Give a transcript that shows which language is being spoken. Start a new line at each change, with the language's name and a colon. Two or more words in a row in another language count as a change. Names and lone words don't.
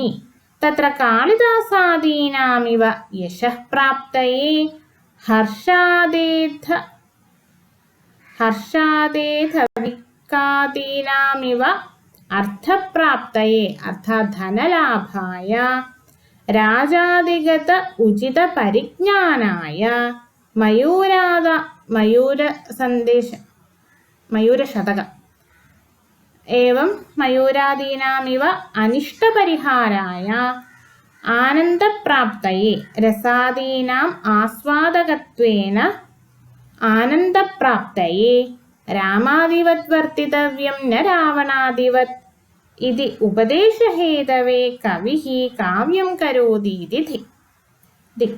Sanskrit: तत्र कालिदासादीनामिव यशः प्राप्तये हर्षादेधविकादीनामिव अर्थप्राप्तये अर्थात् धनलाभाय राजादिगत उचितपरिज्ञानाय मयूरशतक एवं मयूरादीनामिव अनिष्टपरिहाराय ആനന്ദപ്രാപ്തയെ രസാദീനാം ആസ്വാദകത്വേന ആനന്ദപ്രാപ്തയെ രാമാദിവത് വർത്തിതവ്യം ന രാവണാദിവത് ഇതി ഉപദേശഹേതവേ കവിഃ കാവ്യം കരോതീതി ദിക്.